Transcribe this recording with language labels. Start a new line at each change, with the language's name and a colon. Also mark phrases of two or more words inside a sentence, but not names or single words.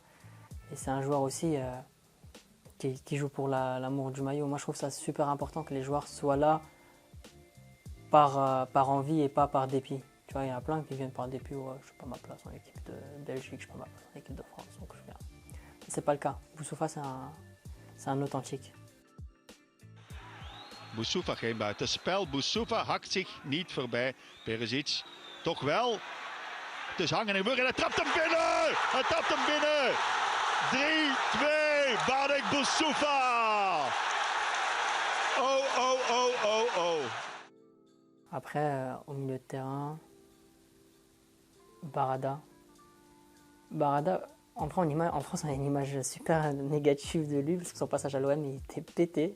French: Et c'est un joueur aussi qui joue pour l'amour du maillot. Moi, je trouve ça super important que les joueurs soient là par envie et pas par dépit. Tu vois, il y en a plein qui viennent par dépit. Ouais, je suis pas ma place en équipe de Belgique, je suis pas ma place en équipe de France, donc je viens. C'est pas le cas. Boussoufa, c'est un authentique.
Dutch: Boussoufa geen buitenspel. Boussoufa hakt zich niet voorbij. Perisic toch wel. Het is hangen en wurgen. Hij trapt hem binnen. Hij trapt hem binnen. 3-2. Badek Boussoufa. Oh, oh, oh, oh, oh.
French: Après, au milieu de terrain, Barada. Barada, en France, on a une image super négative de lui parce que son passage à l'OM, il était pété.